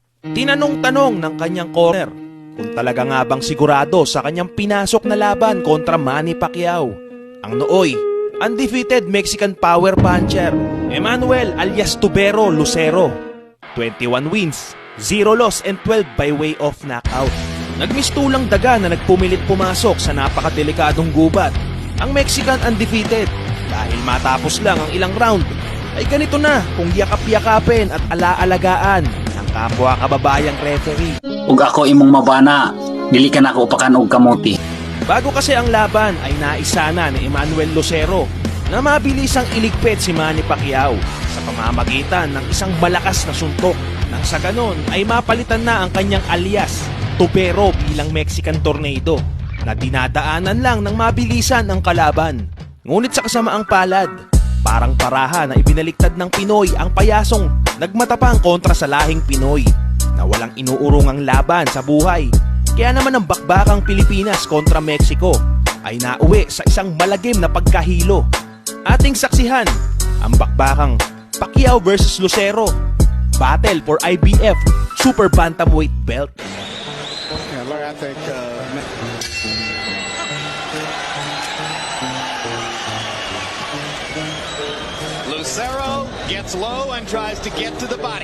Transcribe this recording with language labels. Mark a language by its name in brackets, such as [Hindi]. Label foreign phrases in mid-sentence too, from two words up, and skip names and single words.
[Filipino] Tinanong-tanong ng kanyang corner kung talaga nga bang sigurado sa kanyang pinasok na laban kontra Manny Pacquiao. Ang nooy, [English] undefeated Mexican power puncher, [Filipino] Emmanuel alias Tubero Lucero. [English] 21 wins, 0 loss and 12 by way of knockout. [Filipino] Nagmistulang daga na nagpumilit pumasok sa napakadelikadong gubat. Ang [English] Mexican undefeated [Filipino] dahil matapos lang ang ilang round ay ganito na kung yakap-yakapin at alaalagaan ng kapwa kababayang referee. [Cebuano] Ug ako imong mabana, dili ka na ako upakan og kamuti. [Filipino] Bago kasi ang laban ay naisana ni Emmanuel Lucero na mabilisang iligpit si Manny Pacquiao sa pamamagitan ng isang malakas na suntok nang sa ganon ay mapalitan na ang kanyang alias Tubero bilang Mexican Tornado na dinadaanan lang ng mabilisan ang kalaban. Ngunit sa kasamaang palad, parang paraha na ibinaliktad ng Pinoy ang payasong nagmatapang kontra sa lahing Pinoy na walang inuurungang laban sa buhay. Kaya naman ang bakbakang Pilipinas kontra Mexico ay nauwi sa isang malagim na pagkahilo. Ating saksihan ang bakbakang Pacquiao versus Lucero, [English] battle for IBF Super Bantamweight belt. Yeah, Larry, I think Lucero gets low and tries to get to the body.